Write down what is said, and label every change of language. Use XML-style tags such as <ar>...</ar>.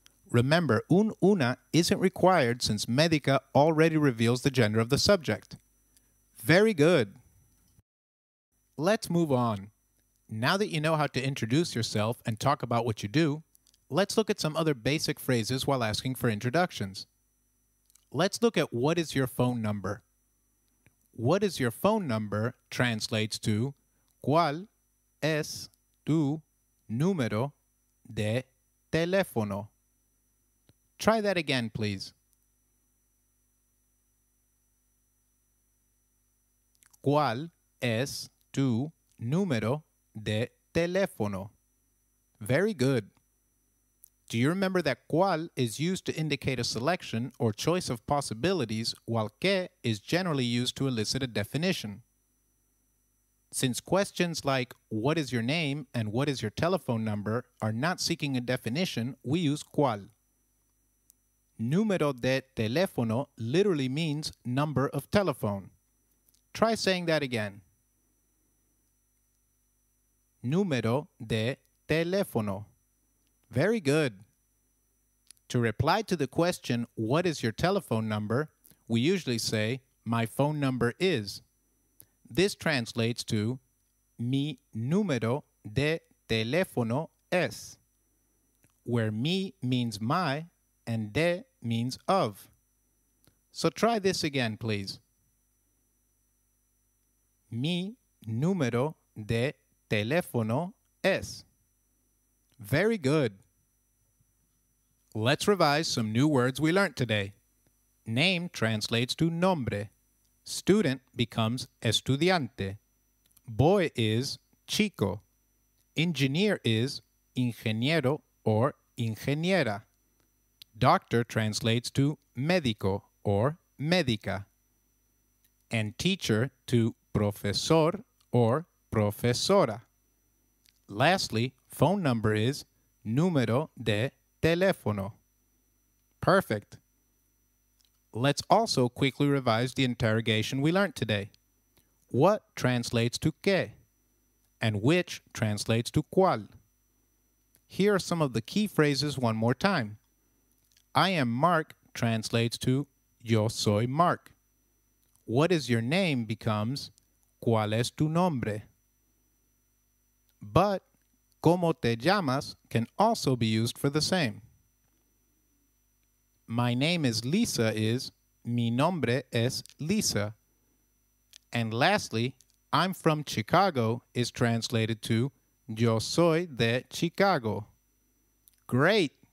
<en>Remember, una isn't required since médica already reveals the gender of the subject. Very good. Let's move on. Now that you know how to introduce yourself and talk about what you do, let's look at some other basic phrases while asking for introductions. Let's look at what is your phone number. What is your phone number translates to</en> <es>¿Cuál es tu número de teléfono?</es> <en>Try that again, please.</en> <es>¿Cuál es tu número de teléfono?</es> <en>Very good. Do you remember that cuál is used to indicate a selection or choice of possibilities, while qué is generally used to elicit a definition? Since questions like what is your name and what is your telephone number are not seeking a definition, we use cuál.</en> <es>Número de teléfono</es> <en>literally means number of telephone. Try saying that again.</en> <es>Número de teléfono.</es> <en>Very good. To reply to the question, what is your telephone number, we usually say, my phone number is. This translates to</en> <es>mi número de teléfono es,</es> <en>where mi means my and de means of. So try this again, please.</en> <es>Mi número de teléfono es.</es> <en>Very good. Let's revise some new words we learned today. Name translates to nombre. Student becomes estudiante. Boy is chico. Engineer is ingeniero or ingeniera. Doctor translates to médico or médica. And teacher to profesor or profesora. Lastly, phone number is</en> <es>número de teléfono.</es> <en>Perfect. Let's also quickly revise the interrogation we learned today. What translates to qué? And which translates to cuál? Here are some of the key phrases one more time. I am Mark translates to</en> <es>yo soy Mark.</es> <en>What is your name becomes</en> <es>¿Cuál es tu nombre?</es> <en>But</en> <es>¿Cómo te llamas?</es> <en>Can also be used for the same. My name is Lisa is</en> <es>Mi nombre es Lisa.</es> <en>And lastly, I'm from Chicago is translated to</en> <es>Yo soy de Chicago.</es> <en>Great!</en>